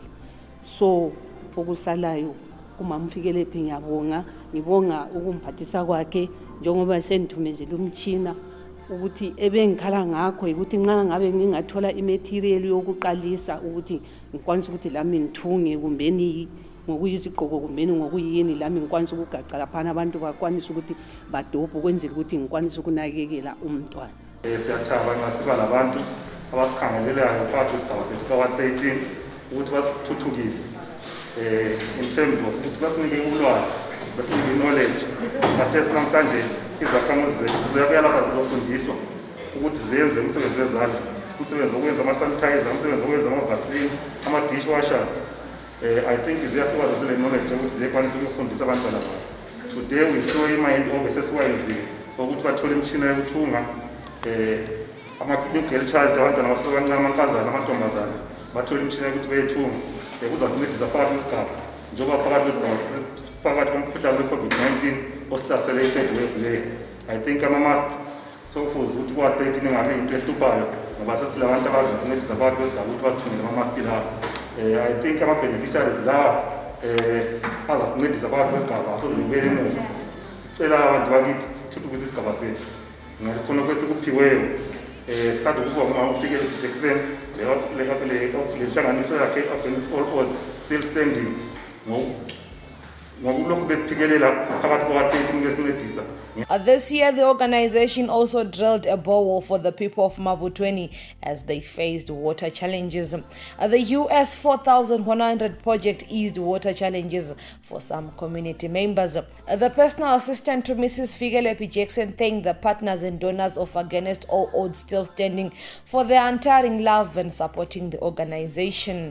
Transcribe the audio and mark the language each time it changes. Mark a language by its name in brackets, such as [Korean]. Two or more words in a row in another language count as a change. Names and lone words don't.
[North Ndebele] So okusalayo umama uFikile phi ngibonga ukumphathisa kwakhe njengoba sendithumezela umtshina ukuthi ebengikhala ngakho ukuthi nxa ngabe ngingathola imaterial yokuqalisa ukuthi ngikwanisa ukuthi lami ngithunge kumbeni ngokuyizigqoko kumbeni ngokuyini lami ngikwanisa ukugaqa laphana abantu bakwanisa ukuthi badophe kwenzela ukuthi ngikwanisa ukunakekela umntwana. Siyathaba nxa siba labantu abasikhangelelayo phakathi kwesigaba sethu ka-13 ukuthi basithuthukise [English] in terms of [North Ndebele] ukuthi basinike ulwazi, basinike knowledge. Khathesi namhlanje izakhamuzi zethu ziyabuya lapha zizofundiswa ukuthi zenze umsebenzi wezandla, umsebenzi wokwenza ama-sanitizer, umsebenzi wokwenza ama-vaseline, ama-dishwashers. [English] I think [North Ndebele] ziyasukwazi zile knowledge ukuthi ziyekwanisa ukufundisa abantwana babo. [English] Today we saw [North Ndebele] i-mind obesesiwayivile ukuthi bathole imishina yokuthunga ama- [English] girl child, [North Ndebele] abantwana basebancane, amankazana, amantombazana bathole imishina yokuthi beyethunga. Kuzasincedisa phakathi kwesigaba njengoba phakathi kwesigaba phakathi komkhuhlane we-COVID-19 osihlasele i-third wave leyo. [English] I think [North Ndebele] ama-mask sokufuze ukuthi kwa-13 ingabe into ehluphayo ngoba sesilabantu abazasincedisa phakathi kwesigaba ukuthi basithungele ama-maski lawo. [English] I think [North Ndebele] ama-beneficiaries lawa azasincedisa phakathi kwesigaba asozibuyele emuva. Sicela abantu bakithi sithuthukise isigaba sethu khona kwesikuphiweyo. Sithanda ukuba umama uFikile Jackson le nhlanganiso yakhe against all odds still standing ngokulokhu bephikelela phakathi kwa-13 besincedisa. [English] This year, the organization also drilled a borehole for the people of Mabutweni as they faced water challenges. The US 4,100 project eased water challenges for some community members. The personal assistant to Mrs. Fikile Jackson thanked the partners and donors of Against All Odds Still Standing for their untiring love and supporting the organization.